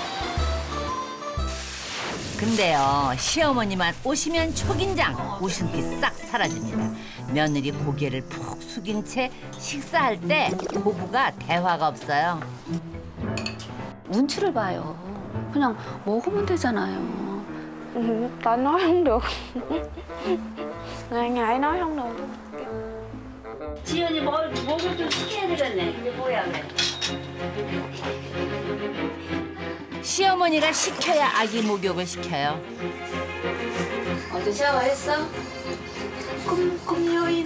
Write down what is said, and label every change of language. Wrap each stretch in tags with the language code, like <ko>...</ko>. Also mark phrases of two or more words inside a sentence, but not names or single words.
<ko>근데요 시어머니만 오시면 초긴장 웃음기 싹 사라집니다. 며느리 고개를 푹 숙인 채 식사할 때 부부가 대화가 없어요. 눈치를 봐요. 그냥 먹으면 되잖아요.</ko> <vi>Tao nói không được. Ngày ngày nói không được.</vi> <ko>지연이 목을 좀 시켜야 되겠네. 그게 뭐야 그래. 시어머니가 시켜야 아기 목욕을 시켜요. 어제 샤워했어? 금요일.</ko>